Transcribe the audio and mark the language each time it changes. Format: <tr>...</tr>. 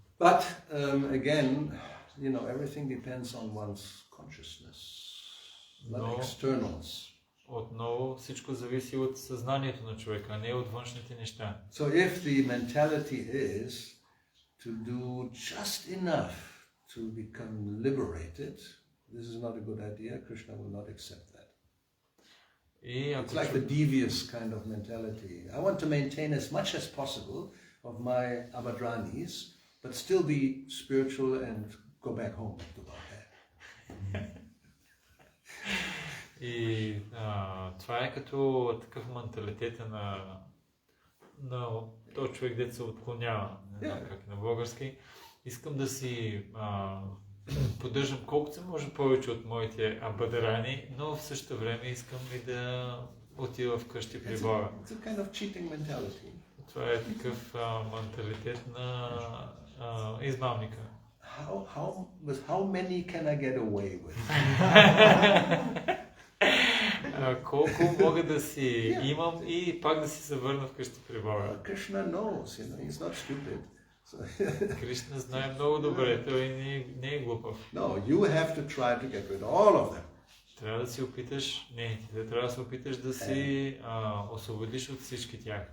<en>But again, everything depends on one's consciousness, not externals.</en> <bg>Отново всичко зависи от съзнанието на човека, а не от външните неща.</bg> <en>So if the mentality is to do just enough to become liberated, this is not a good idea. Krishna will not accept that. It's like the devious kind of mentality. I want to maintain as much as possible of my Abhadranis, but still be spiritual and go back home to Godhead.</en> <bg>И това е като такъв менталитет на този човек, дето се отклонява, не знам как е на български. Искам да си поддържам колкото се може повече от моите абадрани, но в същото време искам и да отива вкъщи при Бога.</bg> <en>It's a kind of cheating mentality.</en> <bg>Това е такъв менталитет на измамника.</bg> <en>with how many can I get away with?</en> <bg>Колко мога да си имам и пак да си се върна вкъщи при Бога.</bg> <en>Krishna knows, he's not stupid.</en> <bg>Кришна знае много добре, той не е глупав.</bg> <en>No, you have to try to get rid of all of them.</en> <bg>Трябва да си опиташ, трябва да се опиташ да си освободиш от всички тях.</bg>